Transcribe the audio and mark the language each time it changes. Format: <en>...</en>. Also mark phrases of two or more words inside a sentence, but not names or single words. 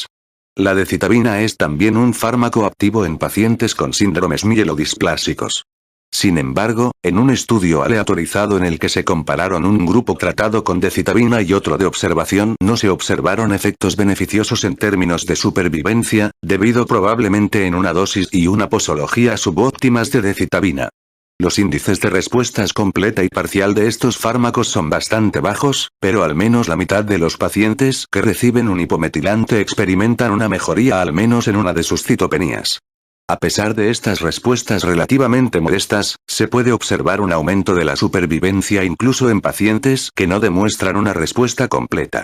<es>La decitabina es también un fármaco activo en pacientes con síndromes mielodisplásicos. Sin embargo, en un estudio aleatorizado en el que se compararon un grupo tratado con decitabina y otro de observación, no se observaron efectos beneficiosos en términos de supervivencia, debido probablemente en una dosis y una posología subóptimas de decitabina. Los índices de respuestas completa y parcial de estos fármacos son bastante bajos, pero al menos la mitad de los pacientes que reciben un hipometilante experimentan una mejoría al menos en una de sus citopenías. A pesar de estas respuestas relativamente modestas, se puede observar un aumento de la supervivencia incluso en pacientes que no demuestran una respuesta completa.</es>